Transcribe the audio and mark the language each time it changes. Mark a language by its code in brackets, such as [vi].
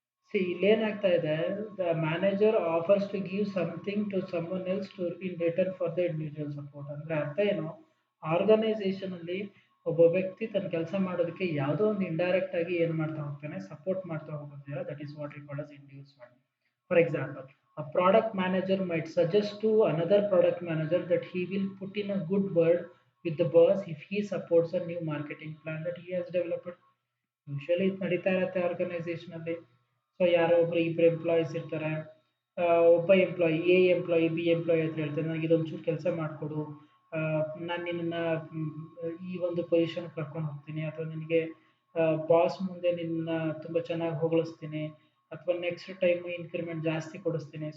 [kn] C ಇಲ್ಲೇನಾಗ್ತಾ ಇದೆ, [en] The manager offers to give something to someone else to in return for the individual support. [kn] ಅಂದ್ರೆ ಅರ್ಥ ಏನು, organisation ಅಲ್ಲಿ ಒಬ್ಬ ವ್ಯಕ್ತಿ ತನ್ನ ಕೆಲಸ ಮಾಡೋದಕ್ಕೆ ಯಾವುದೋ ಒಂದು ಇಂಡೈರೆಕ್ಟ್ ಆಗಿ ಏನು ಮಾಡ್ತಾ ಹೋಗ್ತಾನೆ, ಸಪೋರ್ಟ್ ಮಾಡ್ತಾ ಹೋಗೋದಿಲ್ಲ. [en] That is what we call as inducement. For example, a product manager might suggest to another product manager that he will put in a good word with the boss if he supports a new marketing plan that he has developed. [kn] Usually ಇದು ನಡೀತಾ ಇರುತ್ತೆ organisation ಅಲ್ಲಿ. So ಯಾರೋ ಒಬ್ರು ಇಬ್ರು employees ಇರ್ತಾರೆ, ಒಬ್ಬ employee B employee ಅಂತ ಹೇಳ್ತಾರೆ, ನನಗೆ ಇದೊಂಚೂರು ಕೆಲಸ ಮಾಡಿಕೊಡು, ನಾನು ನಿನ್ನನ್ನು ಈ ಒಂದು ಪೊಸಿಷನ್ ಕರ್ಕೊಂಡು ಹೋಗ್ತೀನಿ, ಅಥವಾ ನಿನಗೆ ಬಾಸ್ ಮುಂದೆ ನಿನ್ನ ತುಂಬ ಚೆನ್ನಾಗಿ ಹೊಗಳಿಸ್ತೀನಿ, ಅಥವಾ ನೆಕ್ಸ್ಟ್ ಟೈಮ್ ಇನ್ಕ್ರಿಮೆಂಟ್ ಜಾಸ್ತಿ ಕೊಡಿಸ್ತೀನಿ.